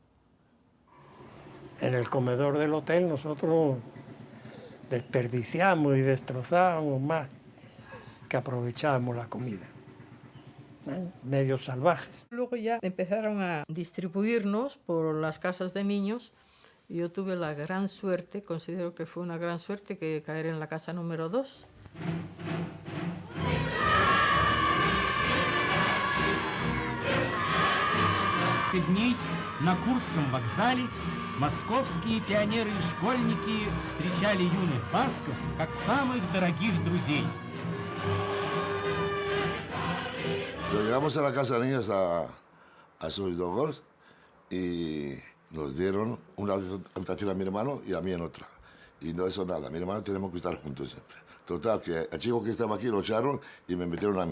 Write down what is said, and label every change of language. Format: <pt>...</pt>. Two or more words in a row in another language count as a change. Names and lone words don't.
<es>En el comedor del hotel nosotros desperdiciamos y destrozábamos más que aprovechábamos la comida. Medios salvajes. Luego ya empezaron a distribuirnos por las casas de niños. Y yo tuve la gran suerte, considero que fue una gran suerte, que caer en la casa número 2.</es> <ru>Дней на Курском вокзале московские пионеры и школьники встречали юных басков как самых дорогих друзей.</ru> <es>Llegamos a la casa de niños a Soisdogors y nos dieron una habitación a mi hermano y a mí en otra. Y no eso nada, mi hermano tenemos que estar juntos siempre. Total, que el chico que estaba aquí lo echaron y me metieron a mí.</es>